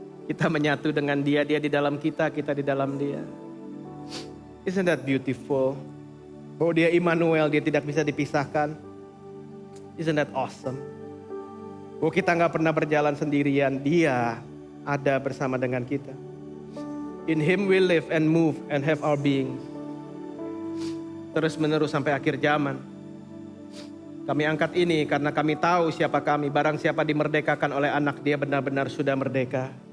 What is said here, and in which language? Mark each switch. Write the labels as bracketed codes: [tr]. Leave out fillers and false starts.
[id] Kita menyatu dengan Dia, Dia di dalam kita, kita di dalam Dia. [en] Isn't that beautiful? [id] Bahwa Dia Immanuel, Dia tidak bisa dipisahkan. [en] Isn't that awesome? [id] Bahwa kita gak pernah berjalan sendirian, Dia ada bersama dengan kita. [en] In Him we live and move and have our being. [id] Terus menerus sampai akhir zaman. Kami angkat ini karena kami tahu siapa kami. Barang siapa dimerdekakan oleh anak, dia benar-benar sudah merdeka.